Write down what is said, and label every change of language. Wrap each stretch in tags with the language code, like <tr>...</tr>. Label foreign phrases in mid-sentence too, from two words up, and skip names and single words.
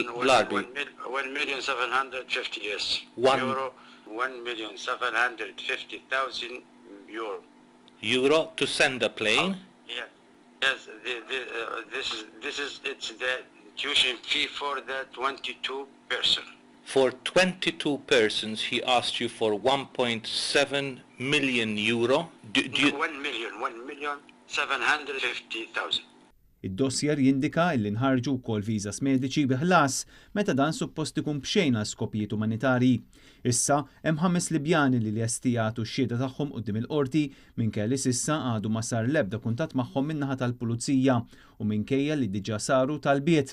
<en>1,750,000, yes. Euro, 1,750,000 euro. Euro to send a plane? Yeah. Yes. It's the tuition fee for the 22 person. For 22 persons, he asked you for 1.7 million euro. 1,750,000.</en> <mt>Id-dossier jindika illi nħarġu wkoll viżas mediċi bi ħlas meta dan suppost ikun b'xejn għal skopijiet umanitarji. Issa hemm 5 Libjani li lesti jagħtu x-xhieda tagħhom quddiem il-qorti minkejja s'issa għadu ma sar l-ebda kuntatt magħhom min-naħa tal-Pulizija u minkejja li diġà saru talbiet.</mt>